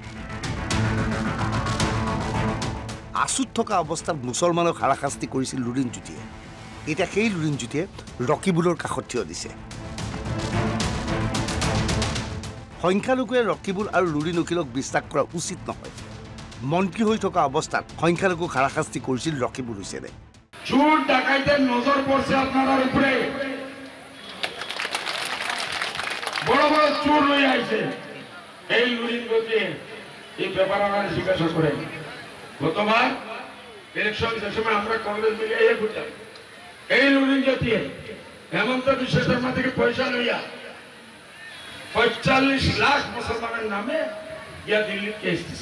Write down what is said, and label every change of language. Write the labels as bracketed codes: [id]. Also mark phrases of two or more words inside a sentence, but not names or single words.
[as] আছুত থকা অৱস্থাত মুছলমানক হাৰাশাস্তি কৰিছিল লুৰিণজ্যোতিয়ে। এতিয়া সেই লুৰিণজ্যোতিয়ে ৰকিবুলৰ কাষত থিয় দিছে। সংখ্যালঘুৱে ৰকিবুল আৰু লুৰিণ অখিলক বিশ্বাস কৰা উচিত নহয়। মন্ত্ৰী হৈ থকা অৱস্থাত সংখ্যালঘুক হাৰাশাস্তি কৰিছিল ৰকিবুল হুছেইনে। [bn] চোর ডাকাইতের নজর পড়ছে আপনার উপরে, বড় বড় চোর লই আইছে। এই লুরিণজ্যোতি এই ব্যাপার আমার জিজ্ঞাসা করেন। গতবার ইলেকশন যে সময় আমরা কংগ্রেস মিলে এই বুঝলাম, এই লুরিণজ্যোতি হেমন্ত বিশ্ব শর্মা থেকে পয়সা লইয়া ৪৫ লাখ মুসলমানের নামে গিয়া দিল্লি কেস দিছে।